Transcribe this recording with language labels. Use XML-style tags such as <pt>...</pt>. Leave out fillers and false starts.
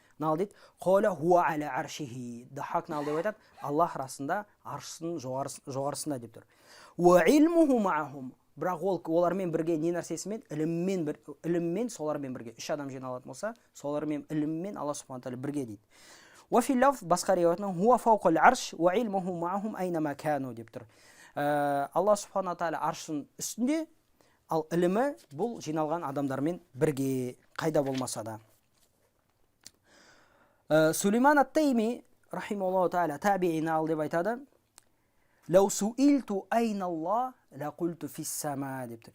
<kk>Нағыл дейді:</kk> <ar>«Қола хуа аля аршихи».</ar> <kk>Дохак нағыл деп айтады: Аллах расында аршының жоғарысында деп тұр.</kk> <ar>«Ва илмуху маахум».</ar> <kk>Бірақ олармен бірге не нәрсесімен? Іліммен солармен бірге. 3 адам жиналатын болса, солармен іліммен Алла субханала тағала бірге дейді.</kk> <ar>وفي اللفظ</ar> <kk>басқа риуаятынан</kk> <ar>هو فوق العرش وعلمه معهم أينما كانوا</ar> <kk>деп тұр. Алла субханала тағала аршының үстінде, ал ілімі бұл жиналған адамдармен бірге, қайда болмаса да. Сулейман ат-Тайми рахимахуллаху тағала табиғи нағыл деп айтады:</kk> <ar>«Лау суилту айналла ла қульту фис сама»</ar> <kk>деп тұр.</kk>